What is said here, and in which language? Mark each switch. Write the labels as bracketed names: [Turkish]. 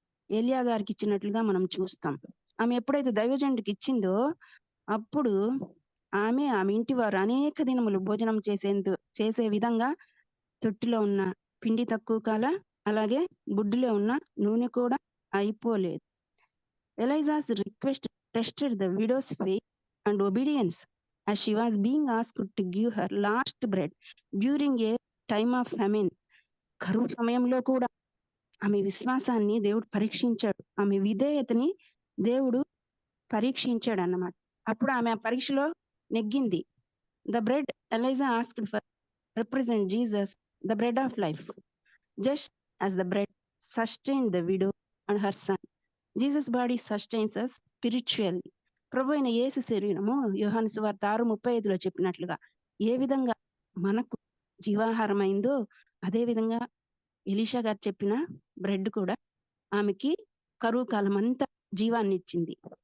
[Telugu] ఏలియా గారికి ఇచ్చినట్లుగా మనం చూస్తాం. ఆమె ఎప్పుడైతే దైవజనుడికి ఇచ్చిందో అప్పుడు ఆమె ఇంటి వారు అనేక దినములు భోజనం చేసే విధంగా తొట్టిలో ఉన్న పిండి తక్కువ కాల, అలాగే బుడ్డిలో ఉన్న నూనె కూడా అయిపోలేదు. [English] Elijah's request tested the widow's faith and obedience as she was being asked to give her last bread during a time of famine. [Telugu] కరువు సమయంలో కూడా ఆమె విశ్వాసాన్ని దేవుడు పరీక్షించాడు. ఆమె విధేయతని దేవుడు పరీక్షించాడు అన్నమాట. అప్పుడు ఆమె ఆ పరీక్షలో నెగ్గింది. [English] The bread Elijah asked for represent Jesus, the bread of life. Just as the bread sustained the widow and her son, Jesus' body sustains us spiritually. [Telugu] ప్రభు అయిన యేసు శరీరము యోహాను సువార్త 6:35లో చెప్పినట్లుగా ఏ విధంగా మనకు జీవాహారమైందో అదే విధంగా ఎలీషా గారు చెప్పిన బ్రెడ్ కూడా ఆమెకి కరువు కాలం అంతా జీవాన్ని ఇచ్చింది.